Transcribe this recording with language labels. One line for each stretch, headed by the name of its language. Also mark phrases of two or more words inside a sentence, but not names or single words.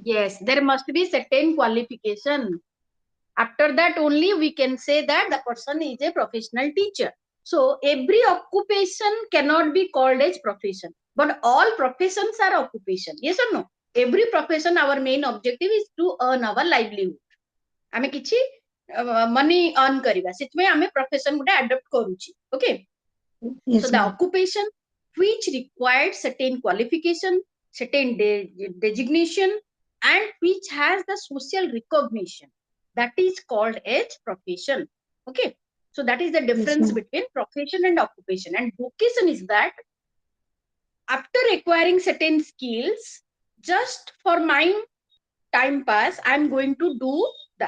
English: Yes, there must be certain qualification. After that only we can say that the person is a professional teacher. So every occupation cannot be called as profession, but all professions are occupation. Yes or no? Every profession, our main objective is to earn our livelihood.
Odia: ଆମେ କିଛି
English: money earn
Odia: करिबा सेतमे आमे profession गुटे adopt करूची.
English: Okay. So Yes, the ma'am. occupation which required certain qualification, certain designation, and which has the social recognition, that is called as profession. Okay. So that is the Yes, difference ma'am. between profession and occupation. And vocation is that after acquiring certain skills, just for my time pass, I'm going to do that.